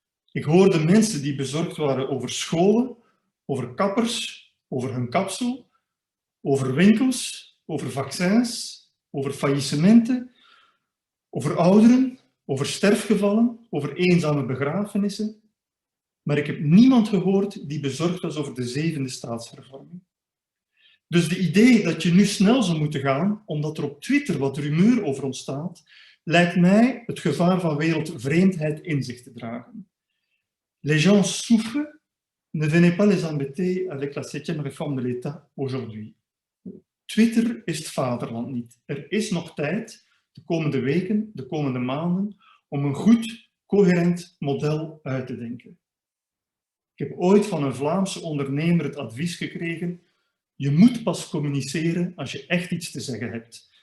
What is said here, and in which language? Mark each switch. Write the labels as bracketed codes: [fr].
[nl] Ik hoorde mensen die bezorgd waren over scholen, over kappers, over hun kapsel, over winkels, over vaccins, over faillissementen, over ouderen, over sterfgevallen, over eenzame begrafenissen. Maar ik heb niemand gehoord die bezorgd was over de 7e staatshervorming. Dus de idee dat je nu snel zou moeten gaan, omdat er op Twitter wat rumeur over ontstaat, lijkt mij het gevaar van wereldvreemdheid in zich te dragen. [fr] Les gens souffrent, ne venez pas les embêter avec la 7e réforme de l'État aujourd'hui. [nl] Twitter is het vaderland niet. Er is nog tijd, de komende weken, de komende maanden, om een goed, coherent model uit te denken. Ik heb ooit van een Vlaamse ondernemer het advies gekregen: je moet pas communiceren als je echt iets te zeggen hebt.